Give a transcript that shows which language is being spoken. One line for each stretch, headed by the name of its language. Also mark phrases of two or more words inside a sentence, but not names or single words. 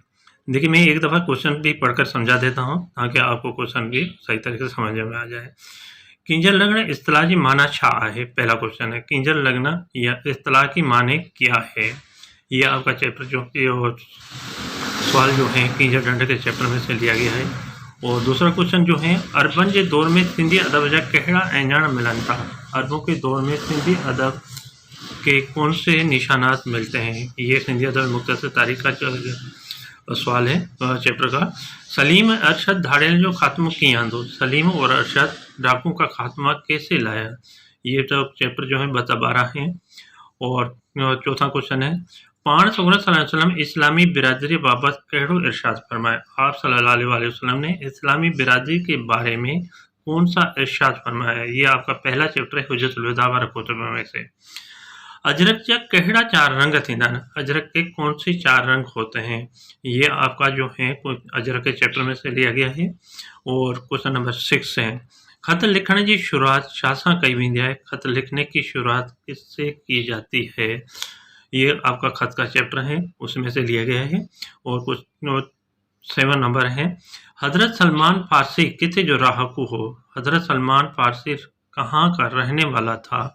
Urdu: دیکھیے، میں ایک دفعہ کویسچن بھی پڑھ کر سمجھا دیتا ہوں تاکہ آپ کو کویسچن بھی صحیح طریقے سے سمجھ میں آ جائے.
Sindhi: किंजल लग्न इस्तिलाह की माना छा है,
Urdu: پہلا کویسچن ہے کنجل لگن یا اصطلاح کی معنی کیا ہے. یہ آپ کا چیپٹر جو سوال جو ہے کنجل ڈنڈے کے چیپٹر میں سے لیا گیا ہے. اور دوسرا کویسچن جو ہے
Sindhi: अरबन के दौर में सिंधी अदब जा कहिड़ा एंजाण मिलन था।
Urdu: عربوں کے دور میں سندھی ادب کے کون سے نشانات ملتے ہیں. یہ سندھی ادب مختصر تاریخ کا سوال ہے چیپٹر کا.
Sindhi: सलीम अरशद धाड़ेल जो खात्मा किया आंदो,
Urdu: سلیم اور ارشد ڈاکو کا خاتمہ کیسے لایا. یہ تو چیپٹر جو ہے 12 ہے۔ اور چوتھا کویسچن ہے पाण
Arabic: صلى الله عليه وسلم
Sindhi: इस्लामी बिरादरी बाबत कहिड़ो इरशाद फरमाया।
Urdu: आप
Arabic: صلى الله عليه وسلم
Urdu: نے اسلامی برادری کے بارے میں کون سا ارشاد فرمایا. یہ آپ کا پہلا چیپٹر ہے حجۃ الوداع والا کتب میں سے.
Sindhi: अजरक जा कहिड़ा 4 रंग थींदा आहिनि,
Urdu: اجرک کے کون سے 4 رنگ ہوتے ہیں. یہ آپ کا جو ہے اجرک کے چیپٹر میں سے لیا گیا ہے. اور کویسچن نمبر 6 ہے خط لکھنے کی شروعات
Sindhi: छा सां कई वेंदी
Urdu: है। خط لکھنے کی شروعات کس سے کی جاتی ہے۔ یہ آپ کا خط کا چیپٹر ہے، اس میں سے لیا گیا ہے. اور کچھ 7 نمبر ہے
Sindhi: हजरत सलमान फारसी किथे जो राहकू हो।
Urdu: حضرت سلمان فارسی کہاں کا رہنے والا تھا.